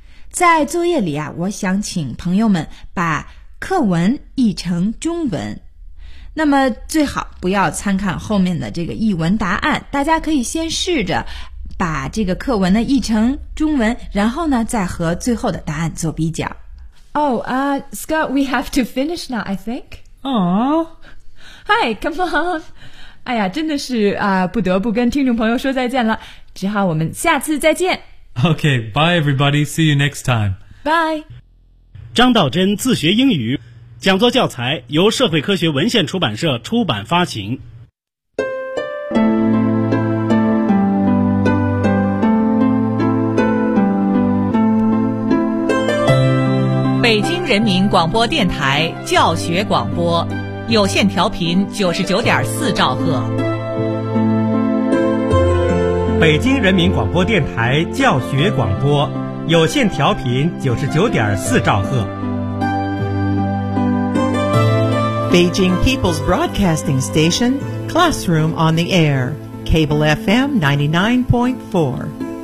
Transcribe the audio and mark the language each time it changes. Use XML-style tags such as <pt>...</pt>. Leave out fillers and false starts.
<zh>在作业里啊，我想请朋友们把课文译成中文。那么最好不要参看后面的这个译文答案，大家可以先试着把这个课文呢译成中文，然后呢再和最后的答案做比较。</zh> <en>Oh, Scott, we have to finish now, I think. Oh, hi, come on.</en> <zh>哎呀，真的是啊，不得不跟听众朋友说再见了，只好我们下次再见。</zh> <en>Okay, bye everybody, see you next time. Bye.</en> <zh>张道真自学英语，讲座教材由社会科学文献出版社出版发行。北京人民广播电台教学广播。有线调频99.4兆赫，北京人民广播电台教学广播，有线调频99.4兆赫。</zh> <en>Beijing People's Broadcasting Station, Classroom on the Air, Cable FM 99.4.</en>